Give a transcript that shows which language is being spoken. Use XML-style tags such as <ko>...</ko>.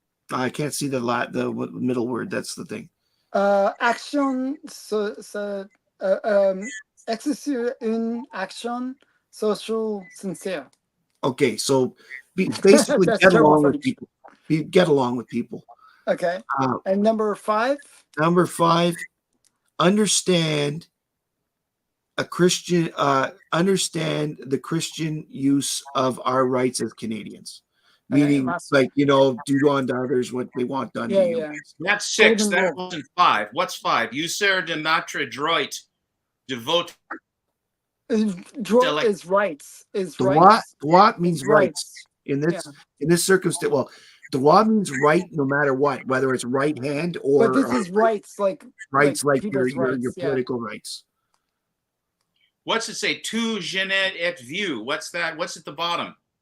<en>I can't see the middle word. That's the thing. Action.</en> <fr>Exercer une action social sincère.</fr> <en>Okay, so basically get along with people. Get along with people. Okay. And number 5? Number 5, understand understand the Christian use of our rights as Canadians. Meaning, do unto others what they want done to you. Yeah. That's 6. That wasn't 5. What's 5?</en> <fr>User de notre droit de vote.</fr> <en>Droit is rights. Droit means rights. In this circumstance, well, droit means right no matter what, whether it's right hand or. But this is rights, like your political rights. What's it say? Tu genet et vieux. What's that? What's at the bottom?</en>